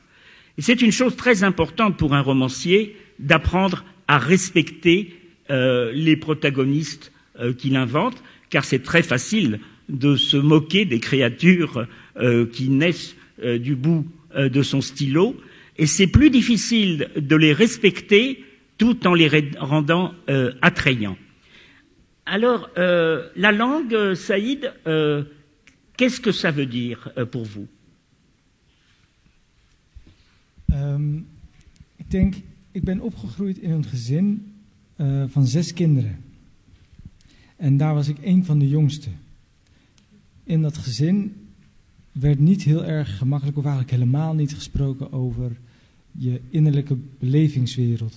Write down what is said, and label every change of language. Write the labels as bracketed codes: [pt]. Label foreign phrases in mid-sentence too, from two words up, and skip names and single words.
[fr] Et c'est une chose très importante pour un romancier d'apprendre à respecter les protagonistes qu'il invente, car c'est très facile de se moquer des créatures qui naissent du bout de son stylo, et c'est plus difficile de les respecter tout en les rendant attrayants. Alors, la langue, Saïd, qu'est-ce que ça veut dire pour vous? [nl] Ik ben opgegroeid in een gezin van 6 kinderen. En daar was ik een van de jongste. In dat gezin werd niet heel erg gemakkelijk, of eigenlijk helemaal niet gesproken over je innerlijke belevingswereld.